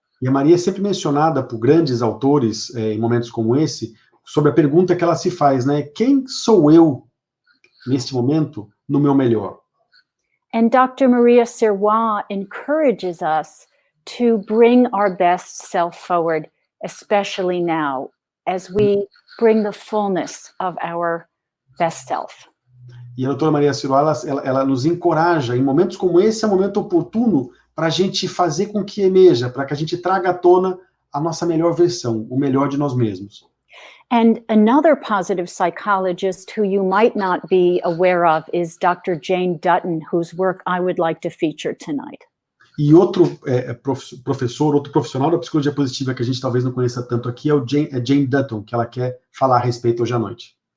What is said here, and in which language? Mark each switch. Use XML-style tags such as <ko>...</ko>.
<pt>E a Maria é sempre mencionada por grandes autores em momentos como esse, sobre a pergunta que ela se faz, né? Quem sou eu neste momento? No meu melhor.</pt> <en>And Dr. Maria Sirois encourages us to bring our best self forward, especially now, as we bring the fullness of our best self.</en> <pt>E a doutora Maria Sirois, ela nos encoraja, em momentos como esse, é um momento oportuno para a gente fazer com que emerja, para que a gente traga à tona a nossa melhor versão, o melhor de nós mesmos.</pt> <en>And another positive psychologist who you might not be aware of is Dr. Jane Dutton, whose work I would like to feature tonight.</en> <pt>E outro professor, outro profissional da psicologia positiva que a gente talvez não conheça tanto aqui é Jane Dutton, que ela quer falar a respeito hoje à noite.</pt>